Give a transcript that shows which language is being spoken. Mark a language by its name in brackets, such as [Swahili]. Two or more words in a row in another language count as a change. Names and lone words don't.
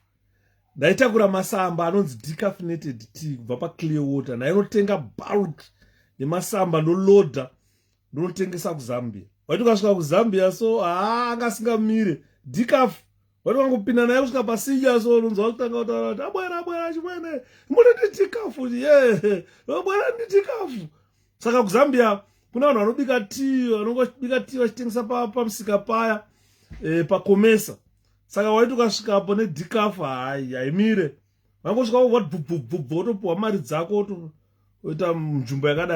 [Shona] Ndaitakura masamba anonzi [English] decaffeinated tea [Shona] kubva paClearwater. Ndainotenga bulk yemasamba noloda ndinotengesa kuZambia. Waiti ukasvika kuZambia so angasingamire decaf. Waiti wangopinda naye kusvika pasija so unonzwa kutanga kutaura kuti [Nyanja] abwera chimwene [Shona] munoti decaf [Nyanja] abwera ndi decaf. [Shona] Saka kuZambia kuna vanhu vanobika tea, vanongobika tea vachitengesa pamusika paya pakomesa. Saka waiti ukasvikapo nedecaf haimire. Vangosvika voti wotopuwa mari dzako woita nzvimbo yakadai.